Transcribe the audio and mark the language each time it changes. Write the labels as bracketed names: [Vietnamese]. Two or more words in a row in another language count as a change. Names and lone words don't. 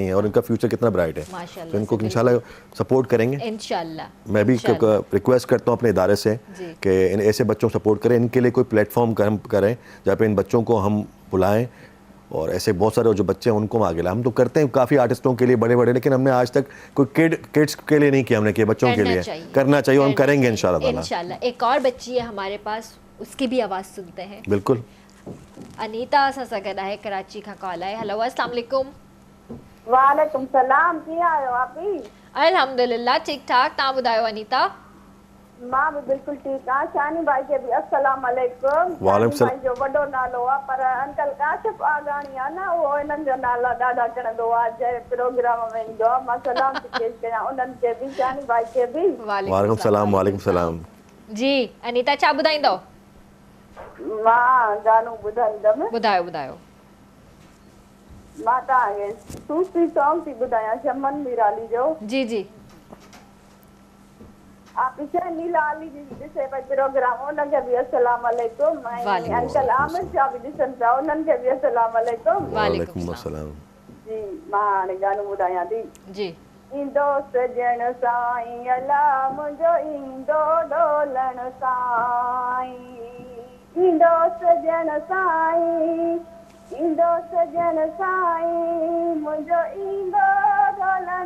[Hindi] है और इनका फ्यूचर कितना ब्राइट है तो इनको इंशाल्लाह सपोर्ट करेंगे इंशाल्लाह मैं भी रिक्वेस्ट करता हूँ अपने इदारे से कि इन ऐसे बच्चों को सपोर्ट करें इनके लिए कोई प्लेटफॉर्म करें जहाँ पे इन बच्चों को हम बुलाएं और ऐसे बहुत सारे जो बच्चे हैं उनको आगे लाए हम तो करते हैं काफ़ी आर्टिस्टों के लिए बड़े बड़े लेकिन हमने आज तक कोई किड्स के लिए नहीं किया हमने किया बच्चों के लिए करना चाहिए हम करेंगे इंशाल्लाह एक और बच्ची है हमारे पास उसकी भी आवाज़ सुनते हैं बिल्कुल [Sindhi] अनीता असां सां गॾु आहे कराची खां कॉल आहे हेलो [Arabic] السلام عليكم وعليكم سلام कीअं आहियो आपी [Sindhi] अल्हम्दुलिल्लाह ठीक ठाक तव्हां ॿुधायो अनीता मां भी बिल्कुल ठीक हां शानी भाई के भी [Arabic] السلام عليكم وعليكم سلام [Sindhi] जो वडो नालो आ पर अंकल काशिफ आगानी आ ना वो इनन जो नाला डाडा करंदो आ जे प्रोग्राम में ईंदो मां सलाम पेश कयां उनन के भी शानी भाई के भी [Arabic] وعليكम سلام [Sindhi] जी अनीता छा ॿुधाईंदो मां गानो ॿुधाईंदमि ॿुधायो मां तव्हांखे सूफ़ी सॉन्ग थी ॿुधायां चमन मीराली जो जी आप इसे नीलाली जी ॾिसे पई प्रोग्राम उनखे बि [Arabic] السلام عليكم [Sindhi] अंकल आमिर शाह बि ॾिसनि पिया उन्हनि खे बि [Arabic] السلام عليكم وعليكم السلام [Sindhi] जी मां हाणे गानो ॿुधायां थी जी ईंदो सजण साईं अला मुंहिंजो ईंदो डोलण साईं ईंदो सजण साईं मुंहिंजो ईंदो डोलण